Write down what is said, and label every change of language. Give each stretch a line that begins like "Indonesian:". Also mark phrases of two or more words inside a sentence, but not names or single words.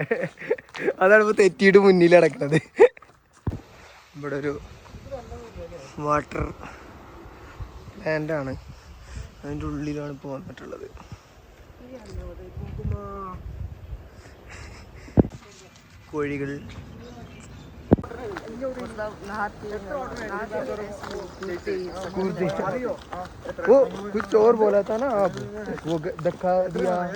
Malayalam: അതാണ് ഇപ്പോൾ തെറ്റിയിട്ട് മുന്നിൽ നടക്കുന്നത്. ഇവിടെ ഒരു വാട്ടർ ലാൻഡാണ്, അതിൻ്റെ ഉള്ളിലാണ് ഇപ്പോൾ വന്നിട്ടുള്ളത്. കോഴികൾ,
Hindi: वो कुछ और बोला था ना आप, वो धक्का दिया.